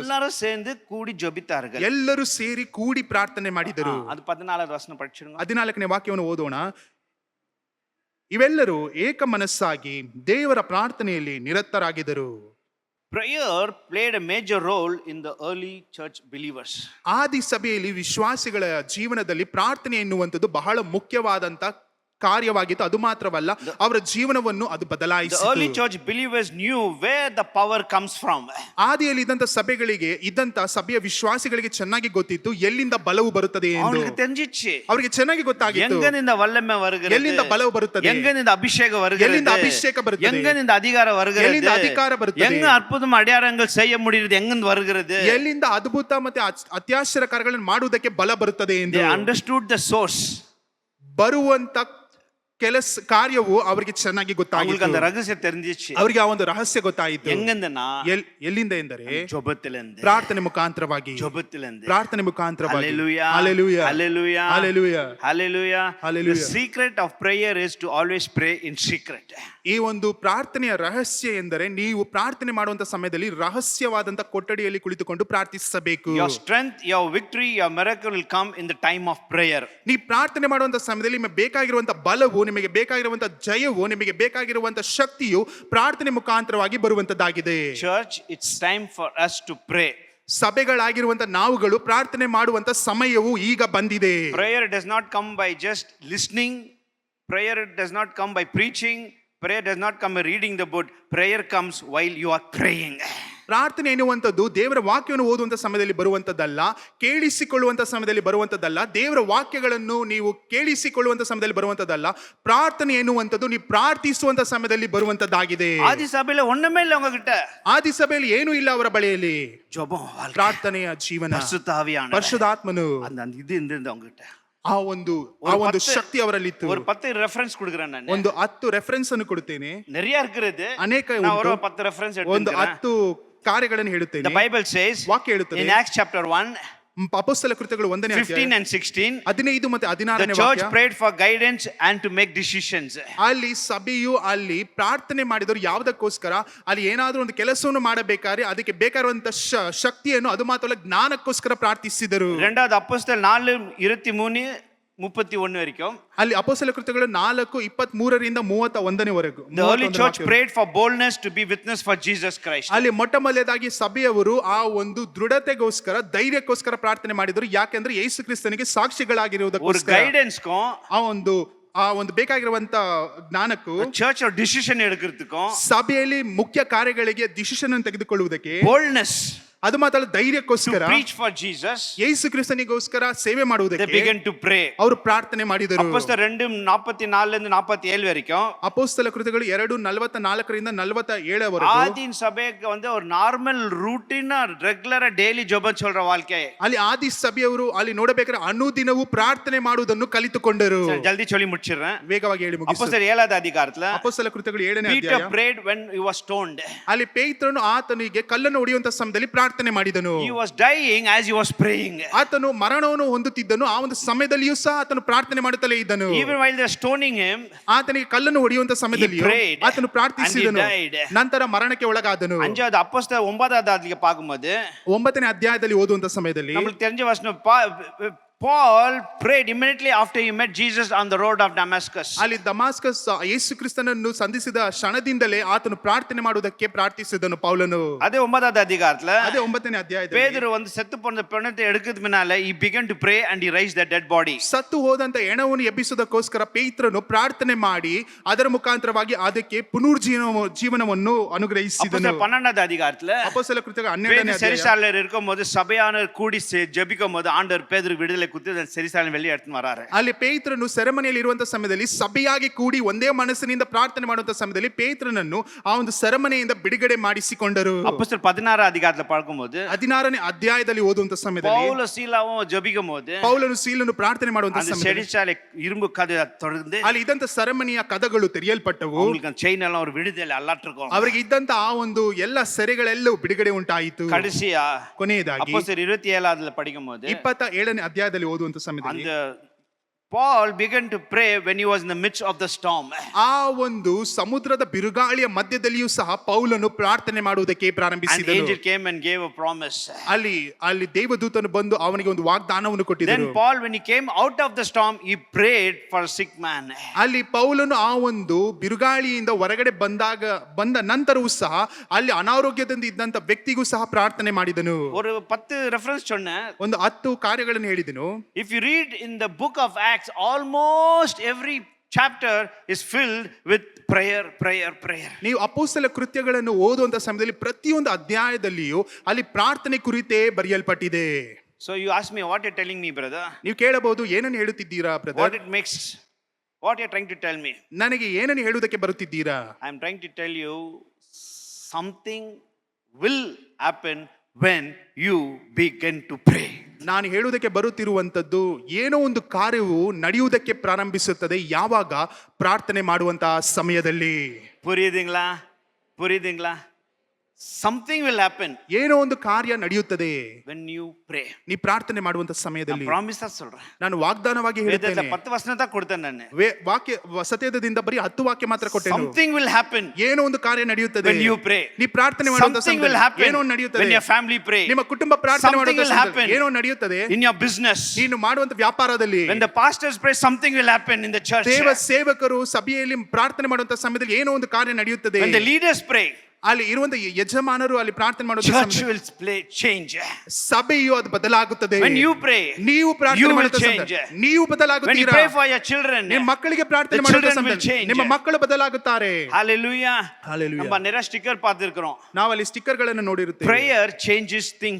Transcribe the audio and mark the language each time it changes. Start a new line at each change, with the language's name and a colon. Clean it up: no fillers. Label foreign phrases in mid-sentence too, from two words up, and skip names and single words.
Tamil: எல்லாரும் சேர்ந்து கூடி ஜெபித்தார்கள்.
Kannada: ಎಲ್ಲರೂ ಸೇರಿ ಕೂಡಿ ಪ್ರಾರ್ಥನೆ ಮಾಡಿದರು.
Tamil: அது 14வது வசனம் படிச்சிருங்க.
Kannada: 14ನೇ ವಾಕ್ಯವನ್ನು ಓದೋಣ. ಇವೆಲ್ಲರೂ ಏಕ ಮನಸ್ಸಾಗಿ ದೇವರ ಪ್ರಾರ್ಥನೆಯಲ್ಲಿ ನಿರತರಾಗಿದ್ದರು.
English: Prayer played a major role in the early church believers.
Kannada: ಆದಿ ಸಭೆಯಲ್ಲಿ ವಿಶ್ವಾಸಿಗಳ ಜೀವನದಲ್ಲಿ ಪ್ರಾರ್ಥನೆ ಎನ್ನುವಂಥದ್ದು ಬಹಳ ಮುಖ್ಯವಾದಂತ ಕಾರ್ಯವಾಗಿತ್ತು. ಅದು ಮಾತ್ರವಲ್ಲ, ಅವರ ಜೀವನವನ್ನು ಅದು
English: The
Kannada: ಬದಲಾಯಿಸಿತು.
English: early church believers knew where the power comes from.
Kannada: ಆದಿಯಲ್ಲಿ ಇದ್ದಂತ ಸಭೆಯ ವಿಶ್ವಾಸಿಗಳಿಗೆ ಚೆನ್ನಾಗಿ ಗೊತ್ತಿತ್ತು ಎಲ್ಲಿಂದ ಬಲವು ಬರುತ್ತದೆ ಎಂದು.
Tamil: அவங்களுக்கு தெரிஞ்சிச்சு.
Kannada: ಅವರಿಗೆ ಚೆನ್ನಾಗಿ ಗೊತ್ತಾಗಿತ್ತು
Tamil: எங்கிருந்து வல்லமை வருகிறது,
Kannada: ಎಲ್ಲಿಂದ ಬಲವು ಬರುತ್ತದೆ,
Tamil: எங்கிருந்து அபிஷேகம் வருகிறது,
Kannada: ಎಲ್ಲಿಂದ ಅಭಿಷೇಕ ಬರುತ್ತದೆ,
Tamil: எங்கிருந்து அதிகாரம் வருகிறது,
Kannada: ಎಲ್ಲಿಂದ ಅಧಿಕಾರ ಬರುತ್ತದೆ,
Tamil: எங்க அற்புதம் அடையாளங்கள் செய்ய முடிகிறது, எங்கிருந்து வருகிறது.
Kannada: ಎಲ್ಲಿಂದ ಅದ್ಭುತ ಮತ್ತೆ ಅತ್ಯಾಶ್ಚರ್ಯ ಕಾರ್ಯಗಳನ್ನು ಮಾಡುವುದಕ್ಕೆ ಬಲ ಬರುತ್ತದೆ ಎಂದು.
English: They understood the source.
Kannada: ಬರುವಂತ ಕಾರ್ಯವು ಅವರಿಗೆ ಚೆನ್ನಾಗಿ
Tamil: அவங்களுக்கு
Kannada: ಗೊತ್ತಾಗಿತ್ತು.
Tamil: அந்த ரகசியம் தெரிஞ்சிச்சு.
Kannada: ಅವರಿಗೆ ಆ ಒಂದು ರಹಸ್ಯ ಗೊತ್ತಾಯಿತು.
Tamil: எங்கிருந்துனா
Kannada: ಎಲ್ಲಿಂದ ಎಂದರೆ
Tamil: ஜெபத்திலிருந்து.
Kannada: ಪ್ರಾರ್ಥನೆ ಮುಖಾಂತರವಾಗಿ.
Tamil: ஜெபத்திலிருந்து.
Kannada: ಪ್ರಾರ್ಥನೆ ಮುಖಾಂತರವಾಗಿ.
English: Hallelujah. Hallelujah. Hallelujah. Hallelujah. Hallelujah. Hallelujah. The secret of prayer is to always pray in secret.
Kannada: ಈ ಒಂದು ಪ್ರಾರ್ಥನೆಯ ರಹಸ್ಯ ಎಂದರೆ ನೀವು ಪ್ರಾರ್ಥನೆ ಮಾಡುವಂತ ಸಮಯದಲ್ಲಿ ರಹಸ್ಯವಾದಂತ ಕೊಠಡಿಯಲ್ಲಿ ಕುಳಿತುಕೊಂಡು ಪ್ರಾರ್ಥಿಸಬೇಕು.
English: Your strength, your victory, your miracle will come in the time of prayer.
Kannada: ನೀ ಪ್ರಾರ್ಥನೆ ಮಾಡುವಂತ ಸಮಯದಲ್ಲಿ ನಿಮಗೆ ಬೇಕಾಗಿರುವಂತ ಬಲವು, ನಿಮಗೆ ಬೇಕಾಗಿರುವಂತ ಜಯವು, ನಿಮಗೆ ಬೇಕಾಗಿರುವಂತ ಶಕ್ತಿಯು ಪ್ರಾರ್ಥನೆ ಮುಖಾಂತರವಾಗಿ ಬರುವಂತದ್ದಾಗಿದೆ.
English: Church, it's time for us to pray.
Kannada: ಸಭೆಗಳಾಗಿರುವಂತ ನಾವುಗಳು ಪ್ರಾರ್ಥನೆ ಮಾಡುವಂತ ಸಮಯವು ಈಗ ಬಂದಿದೆ.
English: Prayer does not come by just listening. Prayer does not come by preaching. Prayer does not come by reading the book. Prayer comes while you are praying.
Kannada: ಪ್ರಾರ್ಥನೆ ಎನ್ನುವಂಥದ್ದು ದೇವರ ವಾಕ್ಯವನ್ನು ಓದುವಂತ ಸಮಯದಲ್ಲಿ ಬರುವಂತದ್ದಲ್ಲ, ಕೇಳಿಸಿಕೊಳ್ಳುವಂತ ಸಮಯದಲ್ಲಿ ಬರುವಂತದ್ದಲ್ಲ, ದೇವರ ವಾಕ್ಯಗಳನ್ನು ನೀವು ಕೇಳಿಸಿಕೊಳ್ಳುವಂತ ಸಮಯದಲ್ಲಿ ಬರುವಂತದ್ದಲ್ಲ. ಪ್ರಾರ್ಥನೆ ಎನ್ನುವಂಥದ್ದು ನೀವು ಪ್ರಾರ್ಥಿಸುವಂತ ಸಮಯದಲ್ಲಿ ಬರುವಂತದ್ದಾಗಿದೆ.
Tamil: ஆதி சபையில ஒண்ணுமே இல்ல உங்ககிட்ட.
Kannada: ಆದಿ ಸಭೆಯಲ್ಲಿ ಏನೂ ಇಲ್ಲ ಅವರ ಬಳಿಯಲ್ಲಿ.
Tamil: ஜெபம், வாழ்க்கை,
Kannada: ಪ್ರಾರ್ಥನೆಯ ಜೀವನ,
Tamil: பரிசுத்த ஆவியானவர்,
Kannada: ಪರಿಶುದ್ಧಾತ್ಮನು,
Tamil: அந்த இது இருந்தது உங்ககிட்ட.
Kannada: ಆ ಒಂದು ಶಕ್ತಿ ಅವರಲ್ಲಿತ್ತು.
Tamil: ஒரு 10 ரெஃபரன்ஸ் கொடுக்கிறேன் ನಾನು.
Kannada: ಒಂದು 10 ರೆಫರೆನ್ಸ್ ಅನ್ನು ಕೊಡುತ್ತೇನೆ.
Tamil: நிறைய இருக்குது,
Kannada: ಅನೇಕ
Tamil: நான்
Kannada: ಉಂಟು.
Tamil: ஒரு 10 ரெஃபரன்ஸ்
Kannada: ಒಂದು
Tamil: எடுத்துக்கிறேன்.
Kannada: 10 ಕಾರ್ಯಗಳನ್ನು ಹೇಳುತ್ತೇನೆ.
English: The Bible says
Kannada: ವಾಕ್ಯ ಹೇಳುತ್ತದೆ
English: in Acts chapter 1
Kannada: ಅಪೊಸ್ತಲ ಕೃತ್ಯಗಳು 1ನೇ ಅಧ್ಯಾಯ
English: 15 and 16
Kannada: 15 ಮತ್ತು 16ನೇ
English: the church
Kannada: ವಾಕ್ಯ.
English: prayed for guidance and to make decisions.
Kannada: ಅಲ್ಲಿ ಸಭೆಯು ಅಲ್ಲಿ ಪ್ರಾರ್ಥನೆ ಮಾಡಿದವರು ಯಾವುದಕ್ಕೋಸ್ಕರ, ಅಲ್ಲಿ ಏನಾದ್ರೂ ಒಂದು ಕೆಲಸವನ್ನು ಮಾಡಬೇಕಾದ್ರೆ ಅದಕ್ಕೆ ಬೇಕಾಗಿರುವಂತ ಶಕ್ತಿಯನ್ನು, ಅದು ಮಾತ್ರವಲ್ಲ ಜ್ಞಾನಕ್ಕೋಸ್ಕರ ಪ್ರಾರ್ಥಿಸಿದರು.
Tamil: இரண்டாவது அப்போஸ்தலர் 4:23-31 வரைக்கும்
Kannada: ಅಲ್ಲಿ ಅಪೊಸ್ತಲ ಕೃತ್ಯಗಳು 4:23ರಿಂದ 31ವರೆಗೂ
English: the early church prayed for boldness to be witness for Jesus Christ.
Kannada: ಅಲ್ಲಿ ಮೊಟ್ಟ ಮೊದಲನೇದಾಗಿ ಸಭೆಯವರು ಆ ಒಂದು ದೃಢತೆಗೋಸ್ಕರ, ಧೈರ್ಯಕ್ಕೋಸ್ಕರ ಪ್ರಾರ್ಥನೆ ಮಾಡಿದರು. ಯಾಕೆಂದ್ರೆ ಯೇಸು ಕ್ರಿಸ್ತನಿಗೆ
Tamil: ஒரு
Kannada: ಸಾಕ್ಷಿಗಳಾಗಿರುವುದಕ್ಕೋಸ್ಕರ,
Tamil: கைடன்ஸ்க்கும்
Kannada: ಆ ಒಂದು ಬೇಕಾಗಿರುವಂತ ಜ್ಞಾನಕ್ಕೂ,
English: church decision
Tamil: எடுக்கிறதுக்கும்,
Kannada: ಸಭೆಯಲ್ಲಿ ಮುಖ್ಯ ಕಾರ್ಯಗಳಿಗೆ ಡಿಸಿಷನ್ ಅನ್ನು ತೆಗೆದುಕೊಳ್ಳುವುದಕ್ಕೆ,
English: boldness
Kannada: ಅದು ಮಾತ್ರ
English: to
Kannada: ಧೈರ್ಯಕ್ಕೋಸ್ಕರ,
English: preach for Jesus,
Kannada: ಯೇಸು ಕ್ರಿಸ್ತನಿಗೋಸ್ಕರ ಸೇವೆ
English: they
Kannada: ಮಾಡುವುದಕ್ಕೆ
English: began to pray.
Kannada: ಅವರು ಪ್ರಾರ್ಥನೆ ಮಾಡಿದರು.
Tamil: அப்போஸ்தலர் 2:44-47 வரைக்கும்
Kannada: ಅಪೊಸ್ತಲ ಕೃತ್ಯಗಳು 2:44ರಿಂದ 47ವರೆಗೂ
Tamil: ஆதியின் சபைக்கு வந்து ஒரு
English: normal routineஆ regularஆ daily
Tamil: ஜெபம் சொல்ற வாழ்க்கை.
Kannada: ಅಲ್ಲಿ ಆದಿ ಸಭೆಯವರು ಅಲ್ಲಿ ನೋಡಬೇಕಾದ್ರೆ ಅನುದಿನವೂ ಪ್ರಾರ್ಥನೆ ಮಾಡುವುದನ್ನು ಕಲಿತುಕೊಂಡರು.
Tamil: சரி, ஜல்தி சொல்லி முடிச்சிடுறேன்.
Kannada: ವೇಗವಾಗಿ ಹೇಳಿ ಮುಗಿಸಿ.
Tamil: அப்போஸ்தலர் 7வது அதிகாரத்துல
Kannada: ಅಪೊಸ್ತಲ ಕೃತ್ಯಗಳು 7ನೇ
English: Peter
Kannada: ಅಧ್ಯಾಯ.
English: prayed when he was stoned.
Kannada: ಅಲ್ಲಿ ಪೇತ್ರನು ಆತನಿಗೆ ಕಲ್ಲನ್ನು ಹೊಡೆಯುವಂತ ಸಮಯದಲ್ಲಿ ಪ್ರಾರ್ಥನೆ ಮಾಡಿದನು.
English: He was dying as he was praying.
Kannada: ಆತನು ಮರಣವನ್ನು ಹೊಂದುತ್ತಿದ್ದನು. ಆ ಒಂದು ಸಮಯದಲ್ಲಿಯೂ ಸಹ ಆತನು ಪ್ರಾರ್ಥನೆ ಮಾಡುತ್ತಲೇ ಇದ್ದನು.
English: Even while they were stoning him,
Kannada: ಆತನಿಗೆ ಕಲ್ಲನ್ನು ಹೊಡೆಯುವಂತ ಸಮಯದಲ್ಲಿ
English: prayed
Kannada: ಆತನು ಪ್ರಾರ್ಥಿಸಿದನು.
English: and he died.
Kannada: ನಂತರ ಮರಣಕ್ಕೆ ಒಳಗಾದನು.
Tamil: 5வது அப்போஸ்தலர் 9வது அதிகாரத்துல பார்க்கும்போது
Kannada: 9ನೇ ಅಧ್ಯಾಯದಲ್ಲಿ ಓದುವಂತ ಸಮಯದಲ್ಲಿ
Tamil: நமக்கு தெரிஞ்ச வசனம்
English: Paul prayed immediately after he met Jesus on the road of Damascus.
Kannada: ಅಲ್ಲಿ ದಮಾಸ್ಕಸ್ ಯೇಸು ಕ್ರಿಸ್ತನನ್ನು ಸಂಧಿಸಿದ ಕ್ಷಣದಿಂದಲೇ ಆತನು ಪ್ರಾರ್ಥನೆ ಮಾಡುವುದಕ್ಕೆ ಪ್ರಾರ್ಥಿಸಿದನು ಪೌಲನು.
Tamil: அதே 9வது அதிகாரத்துல
Kannada: ಅದೇ 9ನೇ ಅಧ್ಯಾಯದಲ್ಲಿ
Tamil: பேதுரு வந்து செத்து போன பிணத்தை எடுக்கிறதுக்கு முன்னால
English: he began to pray and he raised the dead body.
Kannada: ಸತ್ತು ಹೋದಂತ ಹೆಣವನ್ನು ಎಬ್ಬಿಸುವುದಕ್ಕೋಸ್ಕರ ಪೇತ್ರನು ಪ್ರಾರ್ಥನೆ ಮಾಡಿ ಅದರ ಮುಖಾಂತರವಾಗಿ ಅದಕ್ಕೆ ಜೀವನವನ್ನು ಅನುಗ್ರಹಿಸಿದನು.
Tamil: 12வது அதிகாரத்துல
Kannada: ಅಪೊಸ್ತಲ ಕೃತ್ಯಗಳು 12ನೇ ಅಧ್ಯಾಯ.
Tamil: செருசாலேமில் இருக்கும்போது சபையானவர் கூடி ஜெபிக்கும் போது ஆண்டவர் பேதுருக்கு விடுதலை குத்தி செருசாலேம் வெளியே எடுத்து வராரு.
Kannada: ಅಲ್ಲಿ ಪೇತ್ರನು ಸೆರೆಮನೆಯಲ್ಲಿ ಇರುವಂತ ಸಮಯದಲ್ಲಿ ಸಭೆಯಾಗಿ ಕೂಡಿ ಒಂದೇ ಮನಸ್ಸಿನಿಂದ ಪ್ರಾರ್ಥನೆ ಮಾಡುವಂತ ಸಮಯದಲ್ಲಿ ಪೇತ್ರನನ್ನು ಆ ಒಂದು ಸೆರೆಮನೆಯಿಂದ ಬಿಡುಗಡೆ ಮಾಡಿಸಿಕೊಂಡರು.
Tamil: அப்போஸ்தலர் 16வது அதிகாரத்துல பார்க்கும்போது
Kannada: 16ನೇ ಅಧ್ಯಾಯದಲ್ಲಿ ಓದುವಂತ ಸಮಯದಲ್ಲಿ
Tamil: பவுல சீலாவும் ஜெபிக்கும் போது
Kannada: ಪೌಲನು ಸೀಲನು ಪ್ರಾರ್ಥನೆ ಮಾಡುವಂತ
Tamil: அந்த
Kannada: ಸಮಯದಲ್ಲಿ
Tamil: செருசாಲೆ இரும்பு கதவு தொடர்ந்து
Kannada: ಅಲ್ಲಿ ಇದ್ದಂತ ಸೆರೆಮನೆಯ ಕದಗಳು ತೆರೆಯಲ್ಪಟ್ಟವು.
Tamil: அவங்களுக்கு செயின் எல்லாம் ஒரு விடுதலை அல்லாட்டிருக்கும்.
Kannada: ಅವರಿಗೆ ಇದ್ದಂತ ಆ ಒಂದು ಎಲ್ಲ ಸೆರೆಗಳೆಲ್ಲವೂ ಬಿಡುಗಡೆ ಉಂಟಾಯಿತು.
Tamil: கடைசியா
Kannada: ಕೊನೆಯದಾಗಿ
Tamil: அப்போஸ்தலர் 27வது படிக்கும்போது
Kannada: 27ನೇ ಅಧ್ಯಾಯದಲ್ಲಿ ಓದುವಂತ ಸಮಯದಲ್ಲಿ
English: அந்த Paul began to pray when he was in the midst of the storm.
Kannada: ಆ ಒಂದು ಸಮುದ್ರದ ಬಿರುಗಾಳಿಯ ಮಧ್ಯದಲ್ಲಿಯೂ ಸಹ ಪೌಲನು ಪ್ರಾರ್ಥನೆ ಮಾಡುವುದಕ್ಕೆ
English: An
Kannada: ಪ್ರಾರಂಭಿಸಿದನು.
English: angel came and gave a promise.
Kannada: ಅಲ್ಲಿ ದೇವದೂತನು ಬಂದು ಅವನಿಗೆ ಒಂದು ವಾಗ್ದಾನವನ್ನು
English: Then
Kannada: ಕೊಟ್ಟಿದ್ದನು.
English: Paul, when he came out of the storm, he prayed for a sick man.
Kannada: ಅಲ್ಲಿ ಪೌಲನು ಆ ಒಂದು ಬಿರುಗಾಳಿಯಿಂದ ಹೊರಗಡೆ ಬಂದ ನಂತರವೂ ಸಹ ಅಲ್ಲಿ ಅನಾರೋಗ್ಯದಿಂದ ಇದ್ದಂತ ವ್ಯಕ್ತಿಗೂ ಸಹ ಪ್ರಾರ್ಥನೆ ಮಾಡಿದನು.
Tamil: ஒரு 10 ரெஃபரன்ஸ் சொன்னேன்.
Kannada: ಒಂದು 10 ಕಾರ್ಯಗಳನ್ನು ಹೇಳಿದನು.
English: If you read in the book of Acts, almost every chapter is filled with prayer.
Kannada: ನೀವು ಅಪೊಸ್ತಲ ಕೃತ್ಯಗಳನ್ನು ಓದುವಂತ ಸಮಯದಲ್ಲಿ ಪ್ರತಿಯೊಂದು ಅಧ್ಯಾಯದಲ್ಲಿಯೂ ಅಲ್ಲಿ ಪ್ರಾರ್ಥನೆ ಕುರಿತೇ ಬರೆಯಲ್ಪಟ್ಟಿದೆ.
English: So you ask me, what you're telling me, brother?
Kannada: ನೀವು ಕೇಳಬಹುದು, ಏನನ್ನು ಹೇಳುತ್ತಿದ್ದೀರಾ ಬ್ರದರ್?
English: What you're trying to tell me?
Kannada: ನನಗೆ ಏನನ್ನು ಹೇಳುವುದಕ್ಕೆ ಬರುತ್ತಿದ್ದೀರಾ?
English: I'm trying to tell you something will happen when you begin to pray.
Kannada: ನಾನು ಹೇಳುವುದಕ್ಕೆ ಬರುತ್ತಿರುವಂತದ್ದು ಏನೋ ಒಂದು ಕಾರ್ಯವು ನಡೆಯುವುದಕ್ಕೆ ಪ್ರಾರಂಭಿಸುತ್ತದೆ ಯಾವಾಗ ಪ್ರಾರ್ಥನೆ ಮಾಡುವಂತಹ ಸಮಯದಲ್ಲಿ.
Tamil: புரியுதுங்களா?
English: Something will happen.
Kannada: ಏನೋ ಒಂದು ಕಾರ್ಯ ನಡೆಯುತ್ತದೆ
English: when you pray.
Kannada: ನೀ ಪ್ರಾರ್ಥನೆ ಮಾಡುವಂತ ಸಮಯದಲ್ಲಿ.
Tamil: ಪ್ರಾಮಿಸ್ சொல்றேன்.
Kannada: ನಾನು ವಾಗ್ದಾನವಾಗಿ ಹೇಳುತ್ತೇನೆ. 10 ವಚನ ಕೊಡ್ತೇನೆ ನಾನು. ವಾಕ್ಯ ಸತ್ಯದಿಂದ ಬರೀ 10 ವಾಕ್ಯ ಮಾತ್ರ ಕೊಟ್ಟೆನು.
English: Something will happen.
Kannada: ಏನೋ ಒಂದು ಕಾರ್ಯ ನಡೆಯುತ್ತದೆ
English: when you pray.
Kannada: ನೀ ಪ್ರಾರ್ಥನೆ ಮಾಡುವಂತ ಸಮಯದಲ್ಲಿ ಏನೋ ನಡೆಯುತ್ತದೆ.
English: when your family pray.
Kannada: ನಿಮ್ಮ ಕುಟುಂಬ ಪ್ರಾರ್ಥನೆ ಮಾಡುವಂತ ಸಮಯದಲ್ಲಿ ಏನೋ ನಡೆಯುತ್ತದೆ.
English: in your business.
Kannada: ನೀನು ಮಾಡುವಂತ ವ್ಯಾಪಾರದಲ್ಲಿ.
English: when the pastors pray, something will happen in the church.
Kannada: ದೇವ ಸೇವಕರು ಸಭೆಯಲ್ಲಿ ಪ್ರಾರ್ಥನೆ ಮಾಡುವಂತ ಸಮಯದಲ್ಲಿ ಏನೋ ಒಂದು ಕಾರ್ಯ ನಡೆಯುತ್ತದೆ.
English: when the leaders pray,
Kannada: ಅಲ್ಲಿ ಇರುವಂತ ಯಜಮಾನರು ಅಲ್ಲಿ ಪ್ರಾರ್ಥನೆ ಮಾಡುವ
English: church
Kannada: ಸಮಯದಲ್ಲಿ
English: will change.
Kannada: ಸಭೆಯು ಅದು ಬದಲಾಗುತ್ತದೆ.
English: When you pray,
Kannada: ನೀವು
English: you
Kannada: ಪ್ರಾರ್ಥನೆ
English: will
Kannada: ಮಾಡುವ
English: change.
Kannada: ಸಮಯದಲ್ಲಿ ನೀವು
English: When you
Kannada: ಬದಲಾಗುತ್ತೀರಾ.
English: pray for your children,
Kannada: ನಿಮ್ಮ ಮಕ್ಕಳಿಗೆ ಪ್ರಾರ್ಥನೆ
English: the
Kannada: ಮಾಡುವ
English: children will
Kannada: ಸಮಯದಲ್ಲಿ
English: change.
Kannada: ನಿಮ್ಮ ಮಕ್ಕಳು ಬದಲಾಗುತ್ತಾರೆ.
English: hallelujah. Hallelujah.
Tamil: நம்ம நிறைய ಸ್ಟಿಕ್ಕರ್ பார்த்திருக்கிறோம்.
Kannada: ನಾವು ಅಲ್ಲಿ ಸ್ಟಿಕ್ಕರ್ ಗಳನ್ನು ನೋಡಿರುತ್ತೇವೆ.
English: Prayer changes things.